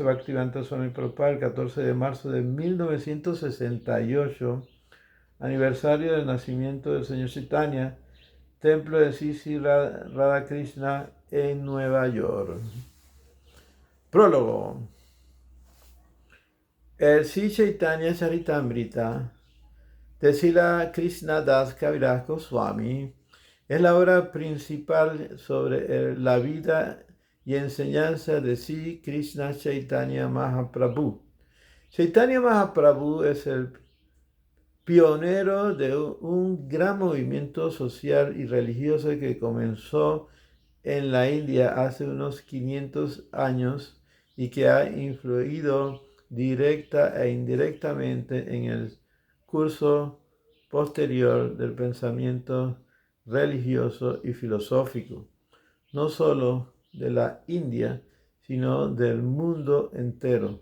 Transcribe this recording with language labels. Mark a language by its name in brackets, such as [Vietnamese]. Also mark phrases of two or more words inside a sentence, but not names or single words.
[Spanish] Bhaktivedanta Swami Prabhupada el 14 de marzo de 1968, aniversario del nacimiento del Señor Chaitanya, templo de Sri Radhakrishna en Nueva York. Prólogo. El Sri Chaitanya Charitamrita de Srila Krishna Das Kaviraj Goswami es la obra principal sobre la vida y enseñanza de Sri Krishna Chaitanya Mahaprabhu. Chaitanya Mahaprabhu es el pionero de un gran movimiento social y religioso que comenzó en la India hace unos 500 años y que ha influido directa e indirectamente en el curso posterior del pensamiento religioso y filosófico, no solo de la India, sino del mundo entero.